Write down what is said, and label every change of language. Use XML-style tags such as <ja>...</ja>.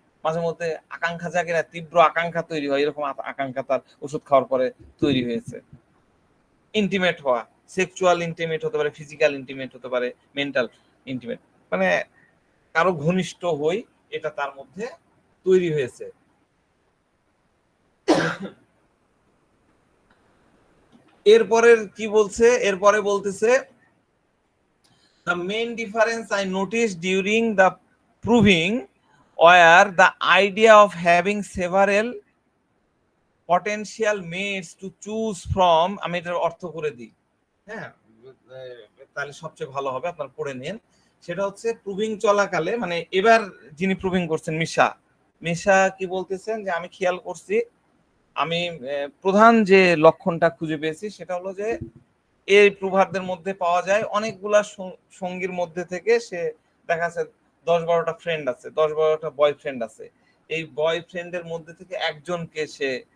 <bn>মাঝে মধ্যে আকাঙ্ক্ষা জাগে না, তীব্র আকাঙ্ক্ষা তৈরি হয়, এরকম আকাঙ্ক্ষা তার ওষুধ খাওয়ার পরে তৈরি হয়েছে। ইন্টিমেট হওয়া, সেক্সুয়াল ইন্টিমেট হতে পারে, ফিজিক্যাল ইন্টিমেট হতে পারে, মেন্টাল ইন্টিমেট, মানে কারো ঘনিষ্ঠ হই, এটা তার মধ্যে তৈরি হয়েছে। এরপরের কি বলছে, এরপরে বলতেছে</bn> <en>the main difference I noticed during the proving were the idea of having several potential mates to choose from।</en> <bn>আমি এটার অর্থ করে দিই, হ্যাঁ, তাহলে সবচেয়ে ভালো হবে, আপনারা পড়ে নিন। সেটা হচ্ছে প্রুভিং চলাকালে, মানে এবার যিনি প্রুভিং করছেন মিশা কি বলতেছেন যে আমি খেয়াল করছি, আমি প্রধান যে লক্ষণটা খুঁজে পেয়েছি সেটা হলো যে এই প্রভাবদের মধ্যে পাওয়া যায় অনেকগুলা সঙ্গীর মধ্যে থেকে সে দেখা যাচ্ছে 10-12টা ফ্রেন্ড আছে, 10-12টা বয়ফ্রেন্ড আছে, এই বয়ফ্রেন্ডের মধ্যে থেকে একজনকে সে</bn>